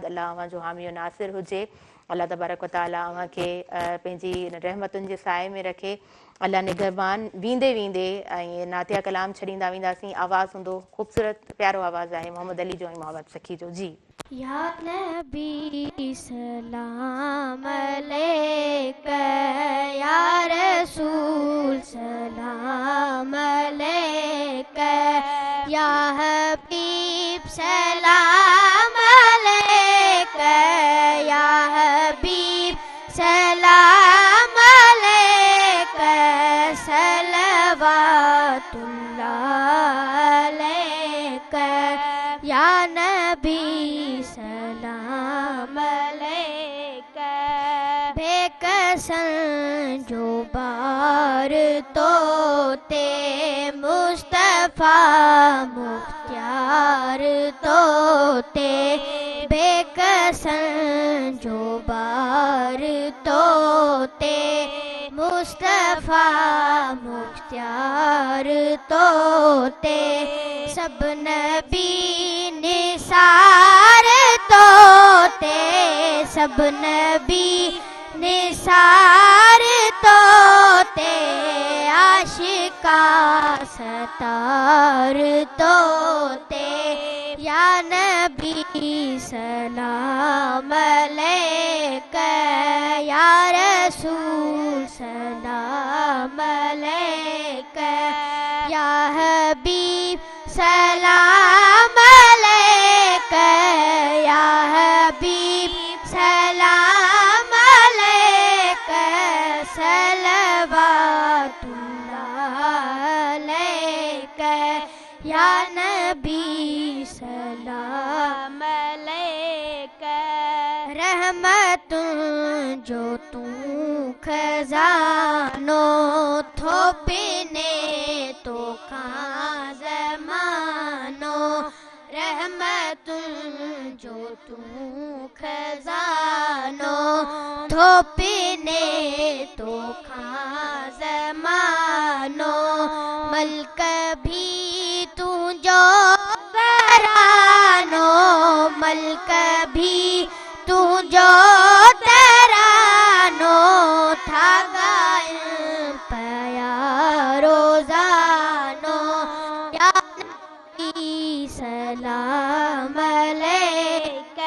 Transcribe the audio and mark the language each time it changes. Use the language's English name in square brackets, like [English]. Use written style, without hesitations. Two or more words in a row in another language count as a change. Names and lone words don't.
[Sindhi] अलाह अव्हांजो हामी नासिर हुजे। अलाह [Arabic] تبارك وتعالى [Sindhi] अव्हांखे पंहिंजी रहमतुनि जे साए में रखे। अलाह निगहबान। वेंदे वेंदे ऐं नातिया कलाम छॾींदा वेंदासीं। आवाज़ हूंदो ख़ूबसूरत प्यारो आवाज़ आहे मोहम्मद अली जो ऐं मोहम्मद सखी जो। जी [Arabic] يا نبي سلام عليك، يا رسول سلام عليك، يا حبيب سلام عليك، يا حبيب سلام عليك، صلوات الله عليك, يا نبي سلام عليك. [Sindhi] बेकसन जो बार तो ते मुस्तफा मुख्तियार तो ते, बेकसन जो बार तो ते मुस्तफा मुस्तफा मुख्तियार तोते सब नबी निसार तोते सब नबी निसार तोते आशिका सतार तोते [Arabic] يا نبي سلام عليك يا رسول سلام عليك يا حبيب سلام عليك يا حبيب سلام عليك صلوات الله عليك يا نبي سلام عليك [Sindhi] रहमतुं जो तू खजानो थोपने तो खां ज़मानो रहमतुं जो तू खजानो थोपने तो खां ज़मानो मल्क भी तू जो तरानो मल्क भी तू जो तरानो था गायल पया [Arabic] रोजानो يا نبي سلام عليك